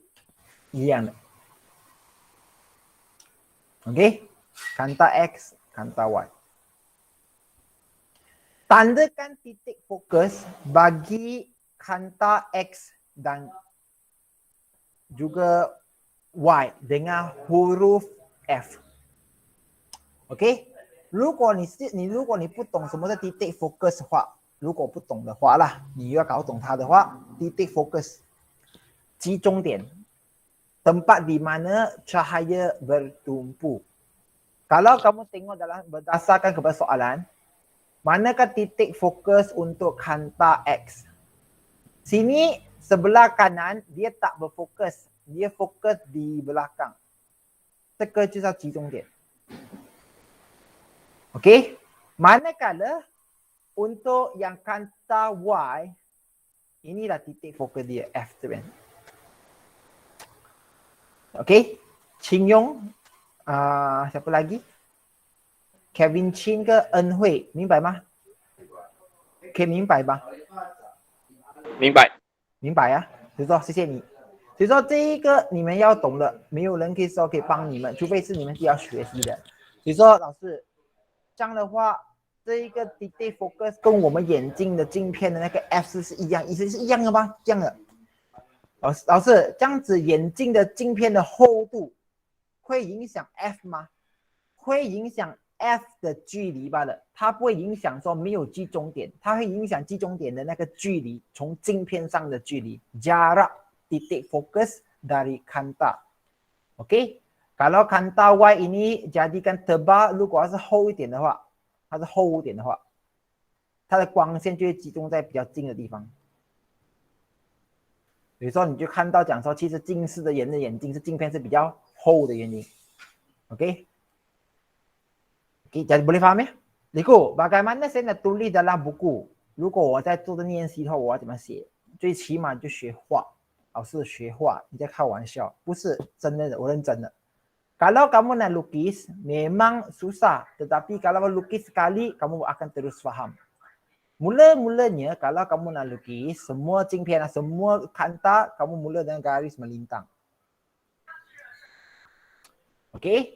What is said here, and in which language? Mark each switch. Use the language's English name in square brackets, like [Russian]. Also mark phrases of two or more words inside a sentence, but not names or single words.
[Chinese] 一样的。 [Malay] Okey, kanta X, kanta Y. Tandakan titik fokus bagi kanta X dan juga Y dengan huruf F. Okey, [Chinese] 如果你不懂什么是 [Malay] titik fokus [Chinese] 的话，如果不懂的话啦，你要搞懂它的话， [Malay] titik fokus [Chinese] 集中点， [Malay] tempat di mana cahaya bertumpu. Kalau kamu tengok berdasarkan kepada soalan, manakah titik fokus untuk kanta X? Sini sebelah kanan dia tak berfokus, dia fokus di belakang. [Chinese] 这个就叫集中点。 [Malay] Okey, manakala untuk yang kanta Y, inilah titik fokus dia F [Chinese] 这边。 [Malay] Okey. Qin Yong, siapa lagi? [Chinese] Kevin Chin 跟恩惠，明白吗？可以明白吧？明白。明白啊，所以说谢谢你。所以说这一个你们要懂的，没有人可以说可以帮你们，除非是你们自己要学习的。所以说老师这样的话，这一个 [English] detail focus [Chinese] 跟我们眼镜的镜片的那个 F 是一样，意思是一样的吗？这样的。老师，这样子眼镜的镜片的厚度会影响 F 吗？会影响 F 的距离罢了，它不会影响说没有集中点，它会影响集中点的那个距离，从镜片上的距离。 [Malay] Jarak titik fokus dari kanta. OK， kalau kanta Y ini jadikan tebal， [Chinese] 如果是厚一点的话，它是厚一点的话，它的光线就会集中在比较近的地方。比如说，你就看到讲说，其实近视的人的眼睛是镜片是比较厚的原因。OK， [Malay] jadi boleh faham ya? Liku, bagaimana saya nak tulis dalam buku？ [Chinese] 如果我在做的练习的话，我要怎么写？最起码就学画，老师学画，你在开玩笑，不是真的，我认真的。 [Malay] Kalau kamu nak lukis, memang susah. Tetapi kalau lukis sekali, kamu akan terus faham. Mula-mulanya kalau kamu nak lukis, semua cingpian, semua kanta, kamu mula dengan garis melintang. Okey?